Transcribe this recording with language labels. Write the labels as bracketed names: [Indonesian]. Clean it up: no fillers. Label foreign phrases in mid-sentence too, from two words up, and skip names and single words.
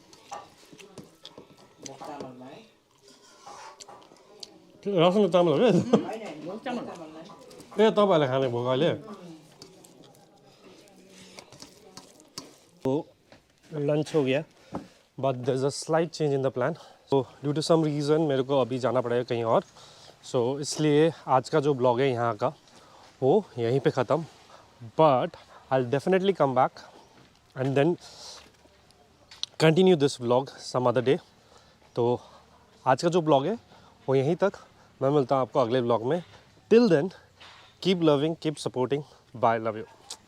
[Nepali] रासन चामल हो क्या? ए तपाईँहरूले खाने भोक अहिले? [Hindi] तो लंच हो गया, [English] but there is a slight change in the plan. so due to some reason [Hindi] मेरे को अभी जाना पड़ेगा कहीं और। सो इसलिए आज का जो ब्लॉग है यहाँ का वो यहीं पे ख़त्म। [English] But I will definitely come back and then continue this vlog some other day. [Hindi] तो आज का जो ब्लॉग है वो यहीं तक। मैं मिलता हूँ आपको अगले ब्लॉग में। [English] Till then keep loving, keep supporting. Bye, love you.